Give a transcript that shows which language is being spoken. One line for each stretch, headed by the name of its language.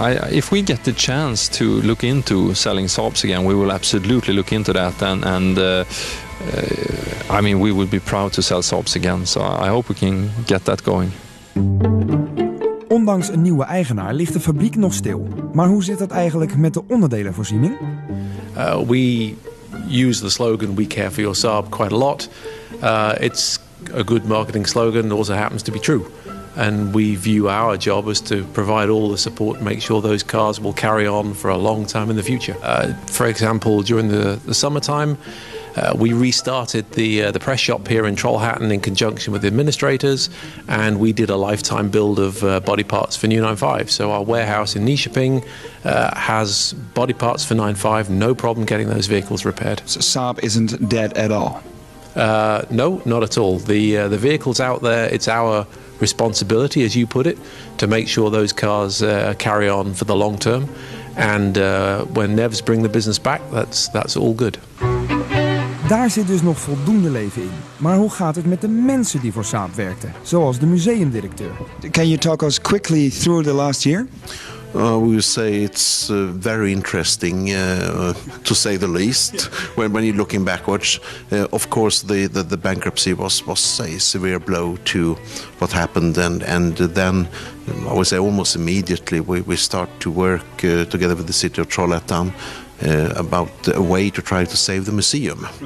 English: If we get the chance to look into selling Saabs again, we will absolutely look into that, and I mean, we would be proud to sell Saabs again. So I hope we can get that going.
Dutch: Ondanks een nieuwe eigenaar ligt de fabriek nog stil. Maar hoe zit het eigenlijk met de onderdelenvoorziening?
English: We use the slogan "We care for your Saab" quite a lot. It's a good marketing slogan. It also happens to be true. And we view our job as to provide all the support and make sure those cars will carry on for a long time in the future. For example, during the summertime, we restarted the press shop here in Trollhättan in conjunction with the administrators, and we did a lifetime build of body parts for new 95. So our warehouse in Nyköping has body parts for 95, no problem getting those vehicles repaired. So Saab isn't dead at all? No, not at all. The vehicles out there, it's our responsibility, as you put it, to make sure those cars carry on for the long term. And when NEVS bring the business back, that's all good.
Dutch: Daar zit dus nog voldoende leven in. Maar hoe gaat het met de mensen die voor Saab werkten? Zoals de museumdirecteur.
English: Can you talk us quickly through the last year? We will say it's very interesting, to say the least. When you're looking backwards, of course, the bankruptcy was a severe blow to what happened, and then I would say almost immediately we start to work together with the city of Trollhättan about a way to try to save the museum.